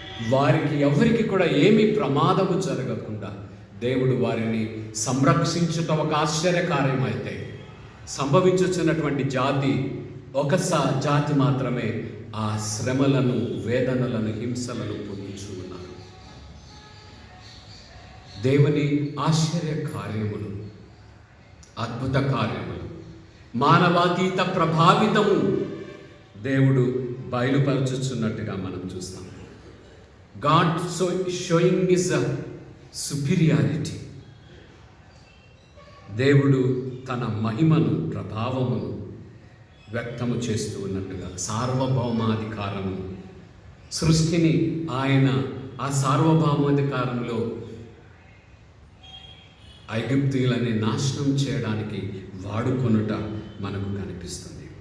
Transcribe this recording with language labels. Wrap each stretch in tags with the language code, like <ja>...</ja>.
<te>వారికి ఎవరికి కూడా ఏమీ ప్రమాదము జరగకుండా దేవుడు వారిని సంరక్షించుట ఒక ఆశ్చర్యకార్యమైతే, సంభవించుచున్నటువంటి జాతి ఒక జాతి మాత్రమే ఆ శ్రమలను, వేదనలను, హింసలను పొందుచూ ఉన్నారు. దేవుని ఆశ్చర్య కార్యములు, అద్భుత కార్యములు, మానవాతీత ప్రభావితము దేవుడు బయలుపరచుచున్నట్టుగా మనం చూస్తాం.</te> <en>God showing his superiority.</en> <te>దేవుడు తన మహిమను, ప్రభావమును వ్యక్తము చేస్తూ ఉన్నట్టుగా, సార్వభౌమాధికారము, సృష్టిని ఆయన ఆ సార్వభౌమాధికారంలో ఐగుప్తీయులని నాశనం చేయడానికి వాడుకొనుట మనకు కనిపిస్తుంది.</te>